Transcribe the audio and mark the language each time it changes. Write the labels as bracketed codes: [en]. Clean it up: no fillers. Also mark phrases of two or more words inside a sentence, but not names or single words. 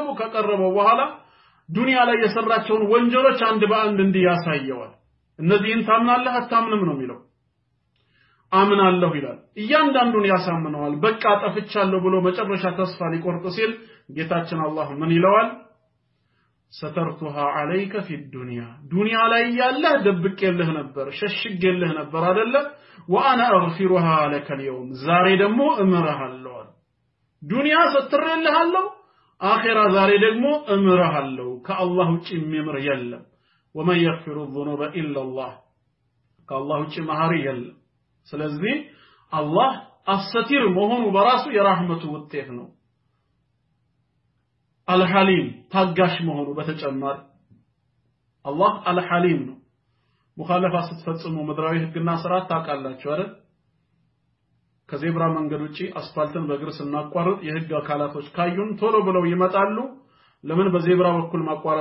[am] ከቀረበው በኋላ ዱንያ ላይ የሰራቸውን ወንጀሎች አንድ በአንድ እንዲያሳየዋል እነዚህን ታምናለህ አታምንም ነው የሚለው አምናለሁ ይላል እያንዳንዱን ያሳምነዋል በቃ ጠፍቻለሁ ብሎ መጨረሻ ተስፋ ሊቆርጥ ሲል ጌታችን አላህ ምን ይለዋል [ar] سترتها عليك في [am] الدنيا ዱንያ ላይ ያለህ ደብቄልህ ነበር ሸሽጌልህ ነበር አይደለ [ar] وانا اغفرها لك اليوم [am] ዛሬ ደግሞ እምርሃለሁ ዱንያ ሰትሬልሃለሁ አኺራ ዛሬ ደግሞ እምርሃለሁ ከአላህ ውጪ የሚምር የለም [ar] ومن يغفر الذنوب الا الله [am] ከአላህ ውጪ መሐሪ የለም ስለዚህ አላህ አሰቲር መሆኑ በራሱ የራህመቱ ውጤት ነው አልሐሊም ታጋሽ መሆኑ በተጨማሪ አላህ አልሐሊም ነው ሙኻለፋ ስትፈጽሙ ምድራዊ ህግና ስርዓት ታቃላችሁ አይደል ከዜብራ መንገድ ውጪ አስፋልትን በእግር ስናቋርጥ የህግ አካላቶች ካዩን ቶሎ ብለው ይመጣሉ ለምን በዜብራ በኩል ማቋረጥ